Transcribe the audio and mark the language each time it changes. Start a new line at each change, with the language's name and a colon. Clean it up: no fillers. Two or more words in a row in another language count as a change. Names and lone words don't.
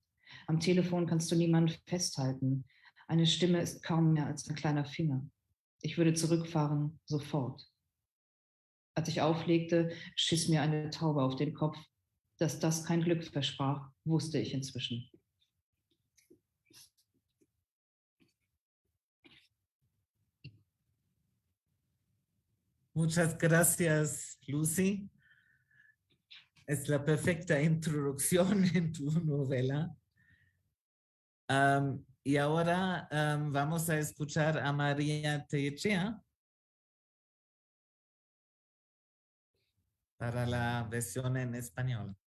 German: Am Telefon kannst du niemanden festhalten. Eine Stimme ist kaum mehr als ein kleiner Finger. Ich würde zurückfahren, sofort. Als ich auflegte, schiss mir eine Taube auf den Kopf. Dass das kein Glück versprach, wusste ich inzwischen.
Spanish: Muchas gracias, Lucy. Es la perfecta introducción en tu novela. Y ahora vamos a escuchar a María Tellechea para la versión en español.